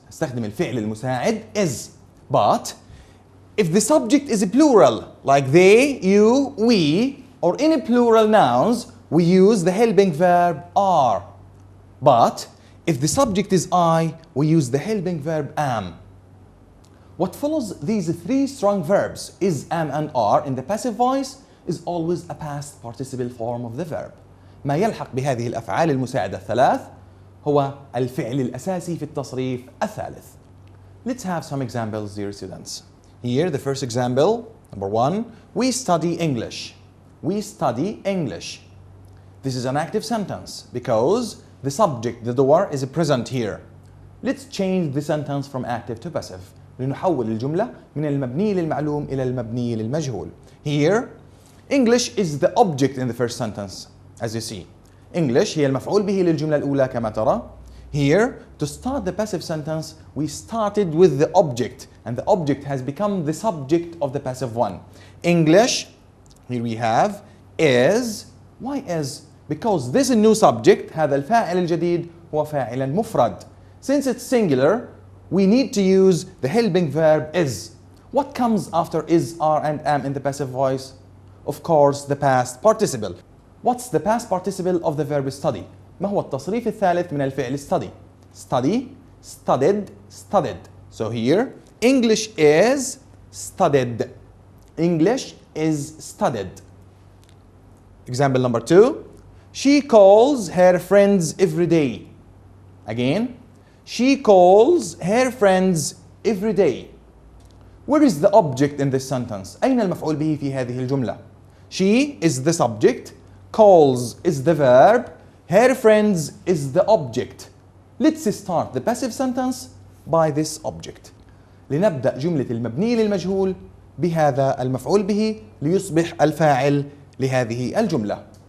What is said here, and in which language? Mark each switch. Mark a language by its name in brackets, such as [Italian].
[Arabic] نستخدم الفعل المساعد is. [English] But if the subject is plural, like they, you, we, or any plural nouns, we use the helping verb are. But if the subject is I, we use the helping verb am. What follows these three strong verbs, is, am, and are, in the passive voice is always a past participle form of the verb. [Arabic] ما يلحق بهذه الأفعال المساعدة الثلاث هو الفعل الأساسي في التصريف الثالث. [English] Let's have some examples, dear students. Here, the first example, number 1, we study English. We study English. This is an active sentence because the subject, the door, is present here. Let's change the sentence from active to passive. [Arabic] لنحول الجملة من المبني للمعلوم إلى المبني للمجهول. [English] Here, English is the object in the first sentence, as you see. [Arabic] English هي المفعول به للجملة الأولى كما ترى. [English] Here, to start the passive sentence, we started with the object, and the object has become the subject of the passive one. English, here we have, is. Why is? Because this new subject, [Arabic] هذا الفاعل الجديد هو فاعل مفرد. [English] Since it's singular, we need to use the helping verb is. What comes after is, are, and am in the passive voice? Of course, the past participle. What's the past participle of the verb study? [Arabic] ما هو التصريف الثالث من الفعل study? [English] Study, studied, studied. So here, English is studied. English is studied. Example number 2. She calls her friends every day. Again, she calls her friends every day. Where is the object in this sentence? [Arabic] أين المفعول به في هذه الجملة? [English] She is the subject, calls is the verb, her friends is the object. Let's start the passive sentence by this object. [Arabic] لنبدأ جملة المبني للمجهول بهذا المفعول به ليصبح الفاعل لهذه الجملة.